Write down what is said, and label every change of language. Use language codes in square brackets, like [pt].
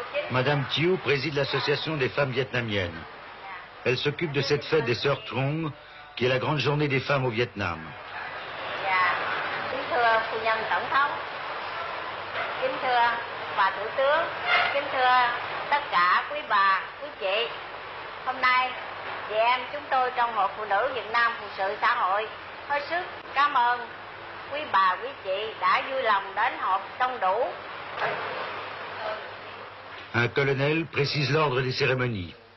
[fr] Madame Thieu préside l'association des femmes vietnamiennes. Elle s'occupe de cette fête des Sœurs Trong, qui est la grande journée des femmes au Vietnam. [vi] Kính thưa phu nhân tổng thống, kính thưa bà thủ tướng, kính thưa tất cả quý bà, quý chị. Hôm nay, chị em chúng tôi trong Hội Phụ nữ Việt Nam Phụng sự xã hội hết sức cảm ơn quý bà, quý chị đã vui lòng đến họp đông đủ. [fr] Un colonel précise l'ordre des cérémonies.